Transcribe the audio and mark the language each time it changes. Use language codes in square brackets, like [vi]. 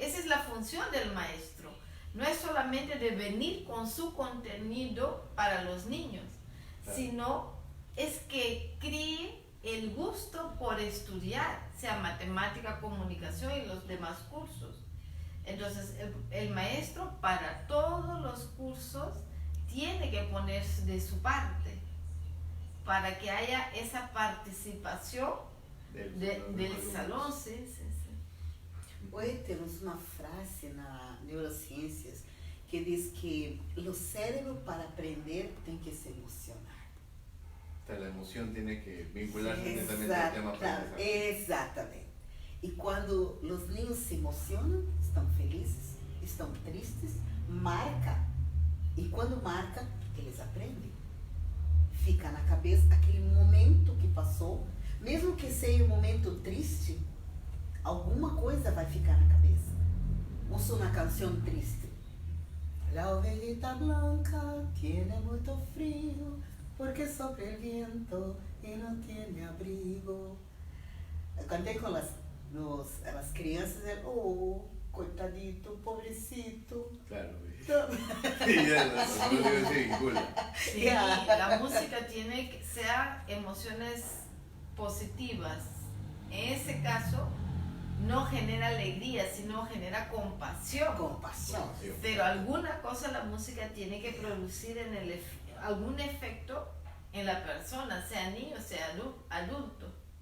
[es] Esa es la función del maestro. No es solamente de venir con su contenido para los niños, sino es que cree el gusto por estudiar, sea matemática, comunicación y los demás cursos. Entonces, el maestro para todos los cursos tiene que ponerse de su parte para que haya esa participación del salón. Sí. [pt] Hoje temos uma frase na neurociências que diz que o cérebro para aprender tem que se emocionar. [es] O sea, la emoción tiene que vincularse netamente al tema aprendizaje. [pt] Exatamente. E quando os niños se emocionam, estão felizes, estão tristes, marca. E quando marca, eles aprendem. Fica na cabeça aquele momento que passou, mesmo que seja um momento triste, alguma coisa vai ficar na cabeça. Ouço uma canção triste. [es] La ovejita blanca tiene [pt] muito frio, [es] porque sopra el viento y no tiene abrigo. [pt] Eu cantei com as crianças, oh, coitadito, pobrecito. [es] Claro. Sí, ya, la música se vincula. Sí, la música tiene que ser emociones positivas. En ese caso, no genera alegría, sino genera compasión. Compasión. Pero alguna cosa la música tiene que producir en algún efecto en la persona, sea niño, sea adulto.